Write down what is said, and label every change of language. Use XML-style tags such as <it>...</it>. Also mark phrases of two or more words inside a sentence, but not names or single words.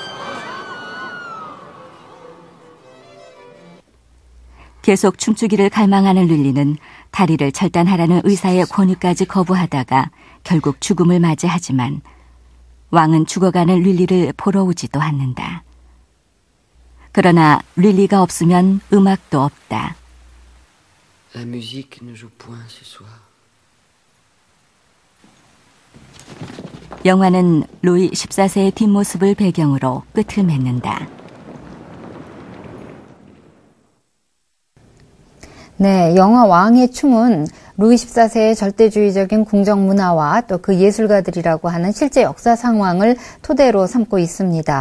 <ko>계속 춤추기를 갈망하는 릴리는 다리를 절단하라는 의사의 권유까지 거부하다가 결국 죽음을 맞이하지만 왕은 죽어가는 릴리를 보러 오지도 않는다. 그러나 릴리가 없으면 음악도 없다.</ko> <fr>La musique ne joue point ce soir.</fr> <ko>영화는 루이 14세의 뒷모습을 배경으로 끝을 맺는다. 네, 영화 왕의 춤은 루이 14세의 절대주의적인 궁정 문화와 또 그 예술가들이라고 하는 실제 역사 상황을 토대로 삼고 있습니다.</ko>